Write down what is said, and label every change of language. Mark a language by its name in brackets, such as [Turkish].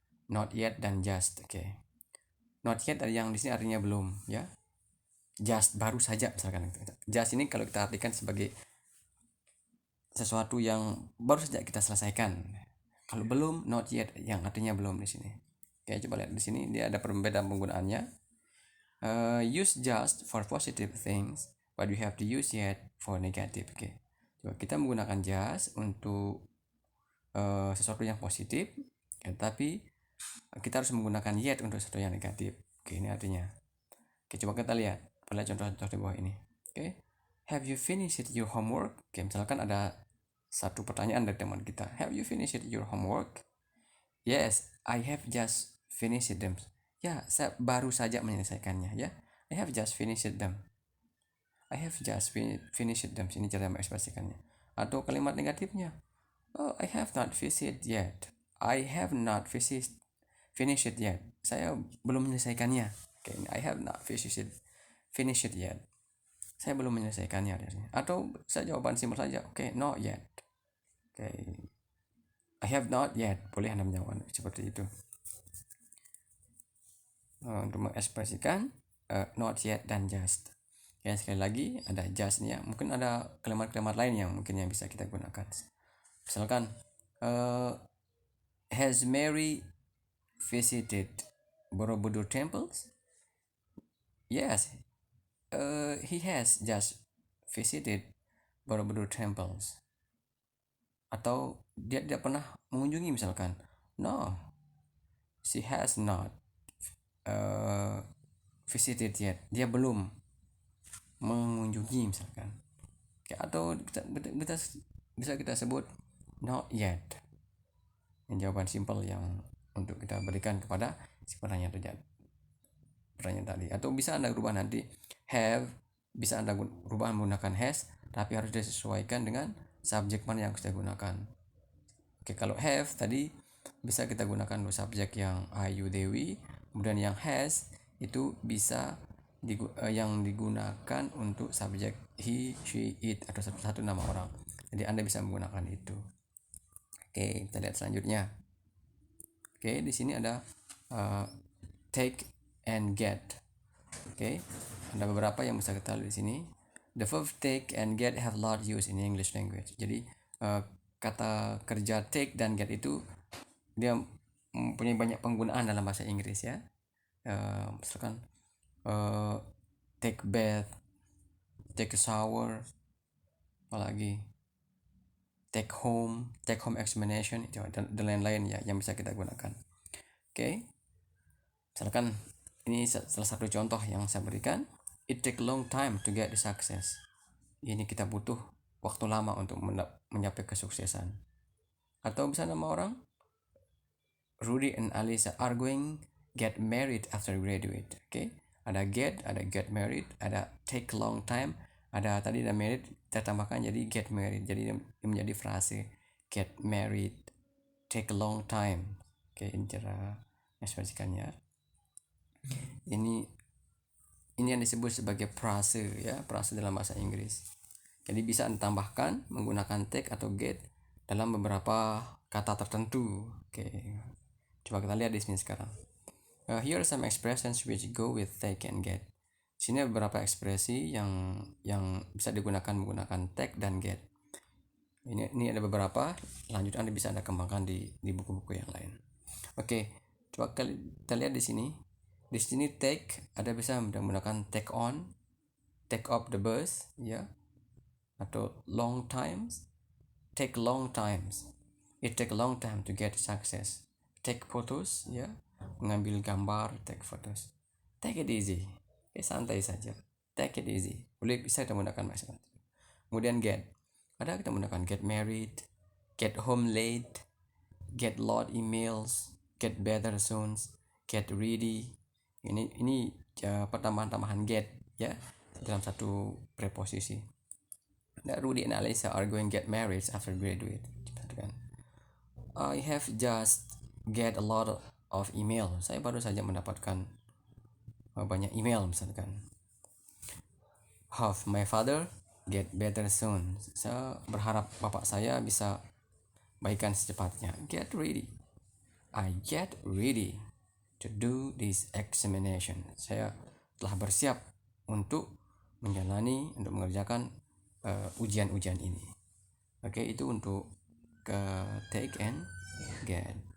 [Indonesian] Not yet dan just. Oke. Not yet yang di sini artinya belum ya. Just baru saja misalkan. Just ini kalau kita artikan sebagai sesuatu yang baru saja kita selesaikan. Kalau belum, not yet yang artinya belum di sini. Oke, coba lihat di sini dia ada perbedaan penggunaannya. [English] Use just for positive things, but we have to use yet for negative. [Indonesian] Oke. Coba kita menggunakan just untuk sesuatu yang positif, ya, tapi kita harus menggunakan yet untuk sesuatu yang negatif. Oke, ini artinya. Oke, coba kita lihat pada contoh-contoh di bawah ini. Oke. [English] Have you finished your homework? [Indonesian] Oke, misalkan ada satu pertanyaan dari teman kita. [English] Have you finished your homework? Yes, I have just finished them. [Indonesian] Ya, saya baru saja menyelesaikannya ya. [English] I have just finished them. I have just finished them. [Indonesian] Ini cara mengekspresikannya. Atau kalimat negatifnya. [English] Oh, I have not finished yet. I have not finished yet. [Indonesian] Saya belum menyelesaikannya. Oke, [English] I have not finished yet. [Indonesian] Saya belum menyelesaikannya. Atau saya jawaban simpel saja. Oke, not yet. Oke, [English] I have not yet. [Indonesian] Boleh Anda menjawab seperti itu. Untuk mengekspresikan not yet dan just. Ya, sekali lagi ada just nih ya. Mungkin ada kalimat-kalimat lain yang mungkin yang bisa kita gunakan. Misalkan [English] has Mary visited Borobudur temples? Yes, he has just visited Borobudur temples. [Indonesian] Atau dia tidak pernah mengunjungi misalkan. [English] No, she has not visited yet. [Indonesian] Dia belum mengunjungi misalkan. Atau bisa kita sebut not yet. Yang jawaban simpel yang untuk kita berikan kepada si pertanyaan tadi. Atau bisa Anda rubah nanti have, bisa Anda rubah menggunakan has, tapi harus disesuaikan dengan subjek mana yang kita gunakan. Oke, kalau have tadi bisa kita gunakan dua subjek yang I, you, they, we. Kemudian yang has itu bisa yang digunakan untuk subjek he, she, it atau satu nama orang. Jadi Anda bisa menggunakan itu. Oke, kita lihat selanjutnya. Oke, di sini ada take and get. Oke, ada beberapa yang bisa kita lihat di sini. [English] The verb take and get have a lot use in English language. [Indonesian] Jadi kata kerja take dan get itu dia mempunyai banyak penggunaan dalam bahasa Inggris ya. Misalkan take bath, take a shower, apalagi take home examination itu dan lain-lain ya yang bisa kita gunakan. Oke. Misalkan ini salah satu contoh yang saya berikan. [English] It take long time to get the success. [Indonesian] Ini kita butuh waktu lama untuk mencapai kesuksesan. Atau bisa nama orang, [English] Rudy and Alisa are going get married after graduate. [Indonesian] Oke. Ada get married, ada take long time, ada tadi ada married, kita tambahkan jadi get married. Jadi menjadi frase get married, take a long time. Oke, ini cara mengekspresikannya. Ini yang disebut sebagai frase ya, frase dalam bahasa Inggris. Jadi bisa ditambahkan menggunakan take atau get dalam beberapa kata tertentu. Oke. Coba kita lihat di sini sekarang. [English] Here are some expressions which go with take and get. [Indonesian] Sini ada beberapa ekspresi yang bisa digunakan menggunakan take dan get. Ini ada beberapa. Lanjut Anda bisa kembangkan di buku-buku yang lain. Oke, coba kita lihat di sini. Di sini take ada bisa menggunakan take on, take up the bus, ya, atau long times, take long times. [English] It take a long time to get success. Take photos, ya, [Indonesian] mengambil gambar, [English] take photos. Take it easy, [Indonesian] santai saja. [English] Take it easy. [Indonesian] Boleh bisa kita menggunakan masalah. Kemudian get, ada kita menggunakan get married, get home late, get lot emails, get better soon, get ready. Ini pertambahan get ya dalam satu preposisi. [English] Rudy and Alisa are going get married after graduate. I have just get a lot of email. [Indonesian] Saya baru saja mendapatkan banyak email misalkan. [English] Have my father get better soon. [Indonesian] Saya berharap bapak saya bisa baikan secepatnya. [English] Get ready. I get ready to do this examination. [Indonesian] Saya telah bersiap untuk mengerjakan ujian-ujian ini. Oke, itu untuk take and get.